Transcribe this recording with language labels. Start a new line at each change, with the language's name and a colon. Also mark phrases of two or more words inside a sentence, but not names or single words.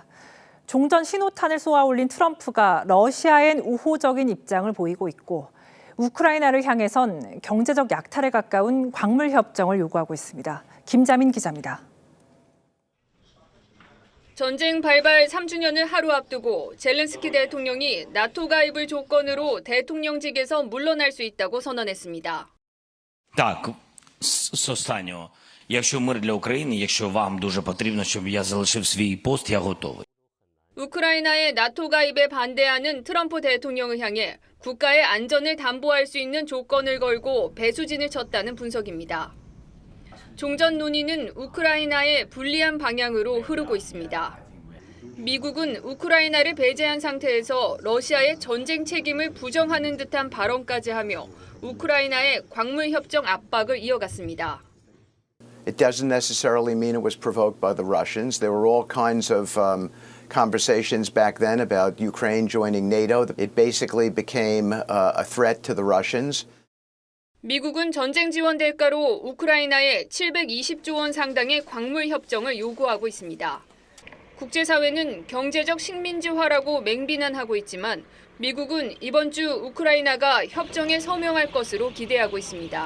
Korean: 종전 신호탄을 쏘아올린 트럼프가 러시아엔 우호적인 입장을 보이고 있고 우크라이나를 향해선 경제적 약탈에 가까운 광물 협정을 요구하고 있습니다. 김자민 기자입니다. 전쟁 발발 3주년을 하루 앞두고 젤렌스키 대통령이 나토 가입을 조건으로 대통령직에서 물러날 수 있다고 선언했습니다.
Ukrainian: Так, з останнього. Якщо мир для України, якщо вам дуже потрібно, щоб я залишив свій пост, я готовий.
Korean: 우크라이나의 나토 가입에 반대하는 트럼프 대통령을 향해 국가의 안전을 담보할 수 있는 조건을 걸고 배수진을 쳤다는 분석입니다. 종전 논의는 우크라이나의 불리한 방향으로 흐르고 있습니다. 미국은 우크라이나를 배제한 상태에서 러시아의 전쟁 책임을 부정하는 듯한 발언까지 하며 우크라이나의 광물 협정 압박을 이어갔습니다.
English: It doesn't necessarily mean it was provoked by the Russians. There were all kinds of conversations back then about Ukraine joining NATO. It basically became a threat to the Russians.
Korean: 미국은 전쟁 지원 대가로 우크라이나에 720조 원 상당의 광물 협정을 요구하고 있습니다. 국제사회는 경제적 식민지화라고 맹비난하고 있지만 미국은 이번 주 우크라이나가 협정에 서명할 것으로 기대하고 있습니다.